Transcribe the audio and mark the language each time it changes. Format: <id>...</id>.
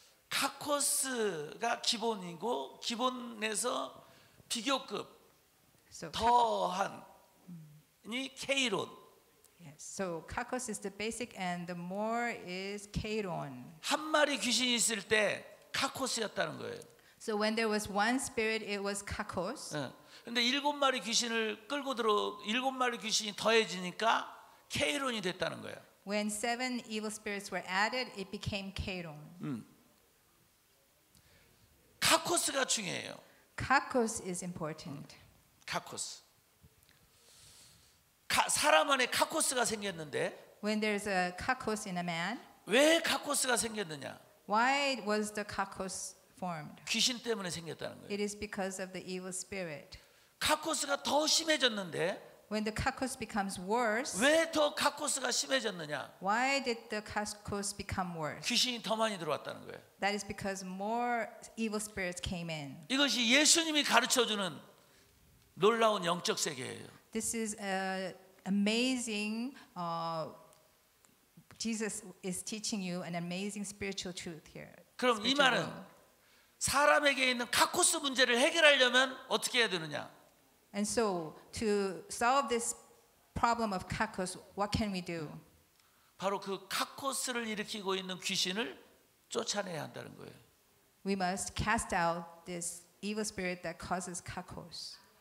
<ko>카코스가 기본이고 기본에서 비교급</ko> <en>So</en> <ko>더한이 케이론.</ko> <en>yes. So kakos is the basic, and the more is kairon.</en> <ko>한 마리 귀신이 있을 때 카코스였다는 거예요.</ko> <en>So when there was one spirit, it was kakos.</en> <ko>근데 7마리 귀신을 끌고 들어 7마리 귀신이 더해지니까 케이론이 됐다는 거예요.</ko> <en>When 7 evil spirits were added, it became kairon.</en> <ko>카코스가 중요해요.</ko> <en>Kakos is important.</en> <ko>카코스. 사람 안에 카코스가 생겼는데</ko> <en>When there's a kakos in a man,</en> <ko>왜 카코스가 생겼느냐?</ko> <en>why was the kakos formed?</en> <ko>귀신 때문에 생겼다는 거예요.</ko> <en>It is because of the evil spirit.</en> <ko>카코스가 더 심해졌는데</ko> <en>When the kakos becomes worse,</en> <ko>왜 더 카코스가 심해졌느냐?</ko> <en>why did the kakos become worse?</en> <ko>귀신이 더 많이 들어왔다는 거예요.</ko> <en>That is because more evil spirits came in.</en> <ko>이것이 예수님이 가르쳐주는 놀라운 영적 세계예요.</ko> <en>This is amazing. Jesus is teaching you an amazing spiritual truth here.</en> <ko>그럼 이</ko> <en>spiritual</en> <ko>말은</ko> <en>rule.</en> <ko>사람에게 있는 카코스 문제를 해결하려면 어떻게 해야 되느냐?</ko> <en>And so, to solve this problem of kakos, what can we do?</en> <ko>바로 그 카코스를 일으키고 있는 귀신을 쫓아내야 한다는 거예요.</ko> <en>We must cast out this evil spirit that causes kakos.</en>